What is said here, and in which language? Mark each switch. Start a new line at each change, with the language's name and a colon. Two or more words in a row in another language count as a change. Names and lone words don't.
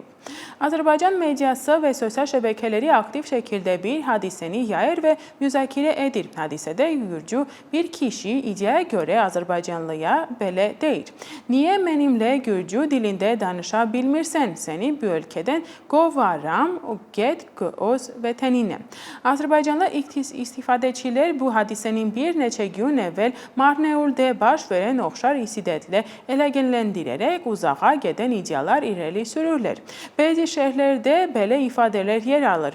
Azerbaijani: Azerbaycan medyası ve sosyal şebekeleri aktif şekilde bir hadiseni yayır ve müzakere edir. Hadisede Gürcü bir kişi iddiaya göre Azerbaycanlıya böyle deyir. Niye benimle Gürcü dilinde danışabilmirsen? Seni bu ülkeden kovaram, get öz vatanine. Azerbaycanlı istifadəçilər bu hadisenin bir neçə gün evvel Marneul'de baş veren oxşar insidentlə əlaqələndirərək uzağa gedən iddialar irəli sürürlər. Bəzi şəhərlərdə belə ifadələr yer alır.